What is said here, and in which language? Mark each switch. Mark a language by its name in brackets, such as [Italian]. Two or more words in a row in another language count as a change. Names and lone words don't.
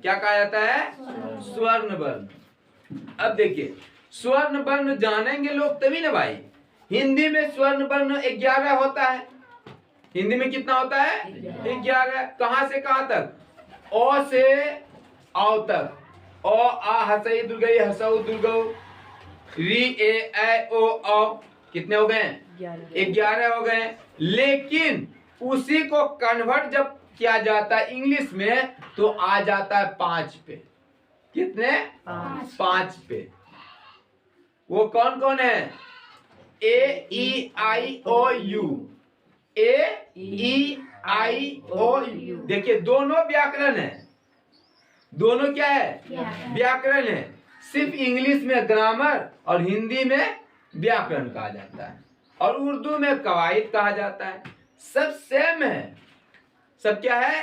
[Hindi] क्या कहा जाता है? स्वर्ण वर्ण। अब देखिए स्वर्ण वर्ण जानेंगे लोग तभी ना भाई। हिंदी में स्वर्ण वर्ण 11 होता है। हिंदी में कितना होता है? 11। कहां से कहां तक? ओ से औ तक। ओ आ हसई दुर्गई हसऊ दुर्गऊ, री ए ऐ ओ औ। कितने हो गए? 11 हो गए। लेकिन उसी को कन्वर्ट जब किया जाता है इंग्लिश में तो आ जाता है 5 पे। कितने? 5 पे। वो कौन कौन है? A E I O U, A E I O U। देखिए दोनों व्याकरण है। दोनों क्या है? व्याकरण है। सिर्फ इंग्लिश में ग्रामर और हिंदी में व्याकरण कहा जाता है, और उर्दू में कवायद कहा जाता है। सब सेम है। सब क्या है?